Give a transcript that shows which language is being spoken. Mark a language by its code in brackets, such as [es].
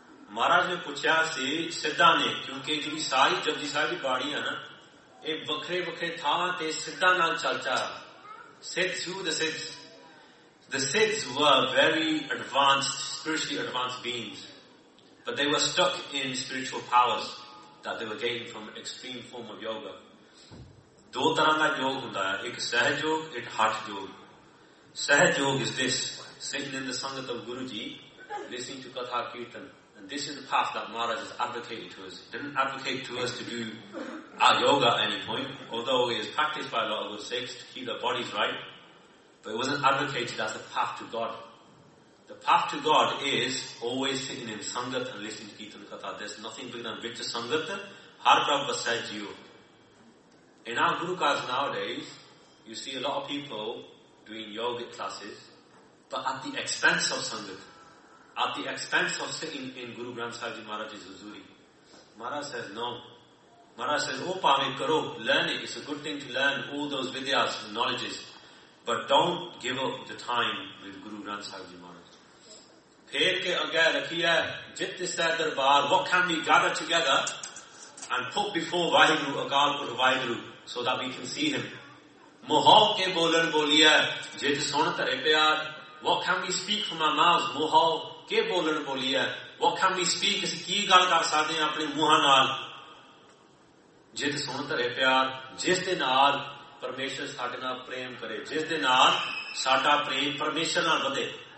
[pa] ਮਹਾਰਾਜ ਨੇ ਪੁੱਛਿਆ ਸੀ ਸਿੱਧਾਂ ਨੇ ਕਿਉਂਕਿ ਜਿਹੜੀ ਸਾਰੀ ਜਪਜੀ ਸਾਹਿਬ ਦੀ ਬਾਣੀ ਹੈ ਨਾ ਇਹ ਵੱਖਰੇ ਵੱਖਰੇ ਥਾਂ ਤੇ ਸਿੱਧਾਂ ਨਾਲ ਚਰਚਾ [en] Siddh through the Siddh were very advanced spiritually advanced beings but they were stuck in spiritual powers that they were gaining from extreme form of yoga [pa] ਦੋ ਤਰ੍ਹਾਂ ਦਾ ਯੋਗ ਹੁੰਦਾ ਹੈ ਇੱਕ ਸਹਿਜ ਯੋਗ ਇੱਕ ਹੱਠ ਯੋਗ [en] ਸਹਿਜ ਯੋਗ is this singing in the sangat of Guru ji listening to katha kirtan And this is the path that Maharaj has advocated to us. He didn't advocate to us to do our yoga at any point, although it is practiced by a lot of good Sikhs to keep their bodies right, but it wasn't advocated as the path to God. The path to God is always sitting in Sangat and listening to Kirtan Katha. There's nothing bigger than [pa] Vichya Sangat, Har Prabhu Vasai Jiyo. [en] In our Gurukas nowadays, you see a lot of people doing yogic classes, but at the expense of Sangat. At the expense of sitting in Guru Granth Sahib Ji Maharaj's huzuri. Maharaj says, no. Maharaj says, oh, [pa] paave karo, [en] learn it. It's a good thing to learn all those vidyas, knowledges. But don't give up the time with Guru Granth Sahib Ji Maharaj. [pa] Pher ke agay rakhi hai, jit sahe darbar, [en] what can we gather together and put before Vaheguru, Akal Purakh Vaheguru, so that we can see him. [pa] Mohau ke bolan boli hai, jit sun tare pyar, [en] what can we speak from our mouths, [pa] mohau, ਕੀ ਬੋਲਣ ਬੋਲੀ ਹੈ [en] what can we speak [pa] ਅਸੀਂ ਕੀ ਗੱਲ ਕਰ ਸਕਦੇ ਹਾਂ ਆਪਣੇ ਮੂੰਹਾਂ ਨਾਲ ਜਿਸ ਸੁਣ ਧਰੇ ਪਿਆਰ ਜਿਸ ਦੇ ਨਾਲ ਪਰਮੇਸ਼ਰ ਸਾਡੇ ਨਾਲ ਪ੍ਰੇਮ ਕਰੇ ਜਿਸ ਦੇ ਨਾਲ ਸਾਡਾ ਪ੍ਰੇਮ ਪਰਮੇਸ਼ਰ ਨਾਲ ਵਧੇ